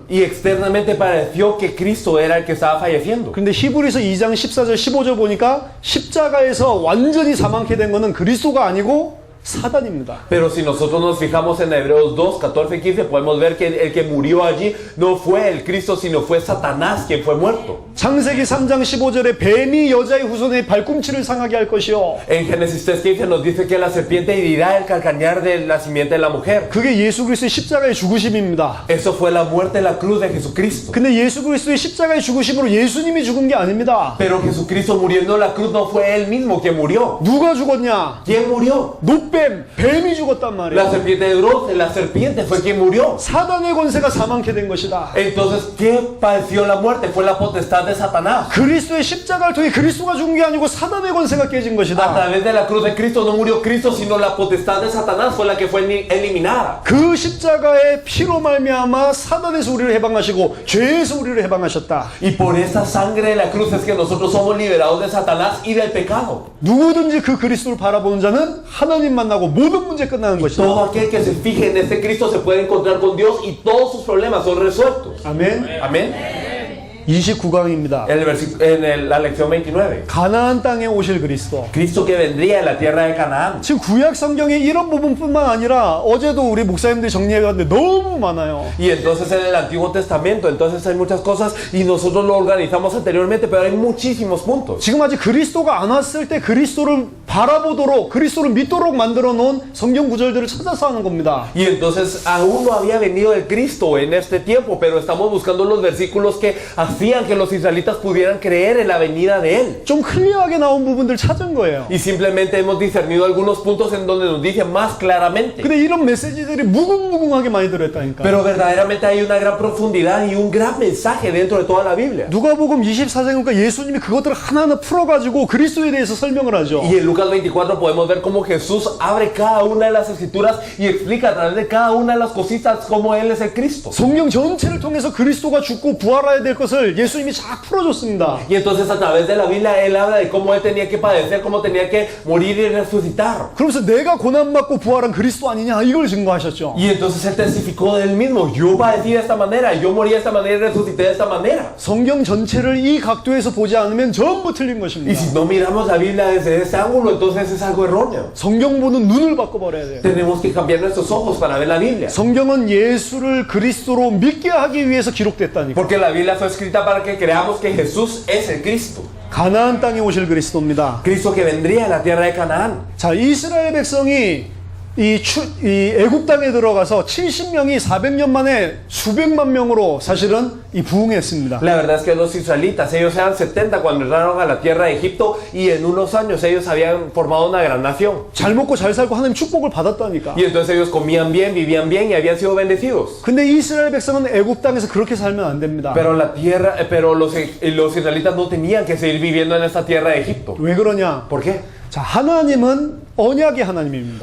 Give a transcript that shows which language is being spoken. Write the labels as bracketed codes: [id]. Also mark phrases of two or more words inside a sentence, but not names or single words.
[es] Y externamente pareció que Cristo era el que estaba falleciendo. [ko] 근데 히브리서 2장 14절 15절 보니까 십자가에서 완전히 사망케 된 거는 그리스도가 아니고 사단입니다. [es] Pero si nosotros nos fijamos en Hebreos 2, 14 y 15, podemos ver que el que murió allí no fue el Cristo, sino fue Satanás quien fue muerto. [ko] 창세기 3장 15절에 뱀이 여자의 후손의 발꿈치를 상하게 할 것이요. [es] En Génesis 3:15 nos dice que la serpiente herirá el calcañar de la simiente de la mujer. [ko] 그게 예수 그리스도의 십자가의 죽으심입니다. [es] Eso fue la muerte en la cruz de Jesucristo. [ko] 근데 예수 그리스도의 십자가의 죽으심으로 예수님이 죽은 게 아닙니다. [es] Pero Jesucristo muriendo en la cruz no fue él mismo quien murió. [ko] 누가 죽었냐? [es] ¿Quién murió? [ko] 뱀이 죽었단 [es] La [ko] 말이에요. [es] serpiente de bronce, la serpiente fue quien murió. [ko] 사단의 권세가 사망케 된 것이다. [es] Entonces, ¿qué padeció la muerte? Fue la potestad de Satanás. [ko] 그리스도의 십자가를 통해 그리스도가 죽은 게 아니고 사단의 권세가 깨진 [es] A [ko] 것이다. [es] través de la cruz de Cristo no murió Cristo, sino la potestad de Satanás fue la que fue eliminada. [ko] 그 십자가의 피로 말미암아 사단에서 우리를 해방하시고 죄에서 우리를 해방하셨다. [es] Y por esa sangre de la cruz es que nosotros somos liberados de Satanás y del pecado. [ko] 누구든지 그 그리스도를 바라보는 자는 하나님 만나고 모든 문제 끝나는 것이다. [es] Todo aquel que se fije en este Cristo se puede encontrar con Dios y todos sus problemas son resueltos. [ko] 아멘. [es] Amén. [ko] 29강입니다. [es] La lección 29. [ko] 가나안 땅에 오실 그리스도. [es] Cristo que vendría en la tierra de Canaán. [ko] 지금 구약 성경에 이런 부분뿐만 아니라 어제도 우리 목사님들이 정리해봤는데 너무 많아요. [es] Y entonces en el Antiguo Testamento, entonces hay muchas cosas y nosotros lo organizamos anteriormente, pero hay muchísimos puntos. [ko] 지금 아직 그리스도가 안 왔을 때 그리스도를 바라보도록 그리스도를 믿도록 만들어 놓은 성경 구절들을 찾아서 하는 겁니다. [es] Y entonces aún no había venido el Cristo en este tiempo, pero estamos buscando los versículos que hacían que los israelitas pudieran creer en la venida de Él. [ko] 좀 클리어하게 나온 부분들 찾은 거예요. [es] Y simplemente hemos discernido algunos puntos en donde nos dice más claramente. [ko] 근데 이런 메시지들이 무궁무궁하게 많이 들어있다니까. [es] Pero verdaderamente hay una gran profundidad y un gran mensaje dentro de toda la Biblia. [ko] 누가복음 24장이니까 예수님이 그것들을 하나하나 풀어가지고 그리스도에 대해서 설명을 하죠. [es] Y en Lucas 24 podemos ver cómo Jesús abre cada una de las escrituras y explica a través de cada una de las cositas cómo Él es el Cristo. [ko] 성경 전체를 통해서 그리스도가 죽고 부활해야 될 것을 예수님이 쫙 풀어줬습니다. [es] Y entonces a través de la Biblia Él habla de cómo Él tenía que padecer, cómo tenía que morir y resucitar. [ko] 그러면서 내가 고난받고 부활한 그리스도 아니냐 이걸 증거하셨죠. [es] Y entonces Él testificó de Él mismo. Yo padecí de esta manera, yo morí de esta manera y resucité de esta manera. [ko] 성경 전체를 이 각도에서 보지 않으면 전부 틀린 [es] Y [ko] 것입니다. [es] si no miramos la Biblia desde ese ángulo, entonces es algo erróneo. [ko] 성경 보는 눈을 바꿔버려야 돼요. [es] Tenemos que cambiar nuestros ojos para ver la Biblia. [ko] 성경은 예수를 그리스도로 믿게 하기 위해서 기록됐다니까. [es] Porque la Biblia fue escrita para que creamos que Jesús es el Cristo. [ko] 가나안 땅에 오실 그리스도입니다. [es] Cristo que vendría a la tierra de Canaán. [ko] 자, 이스라엘 백성이 이 애굽 땅에 들어가서 70명이 400년 만에 수백만 명으로 사실은 이 부흥했습니다. [es] La verdad es que los israelitas, ellos eran 70 cuando entraron a la tierra de Egipto y en unos años ellos habían formado una gran nación. [ko] 잘 먹고 잘 살고 하나님 축복을 받았다니까. [es] Y entonces ellos comían bien, vivían bien y habían sido bendecidos. [ko] 근데 이스라엘 백성은 애굽 땅에서 그렇게 살면 안 됩니다. [es] Pero los israelitas no tenían que seguir viviendo en esta tierra de Egipto. [ko] 왜 그러냐? [es] ¿Por qué? [ko] 자, 하나님은 언약의 하나님입니다.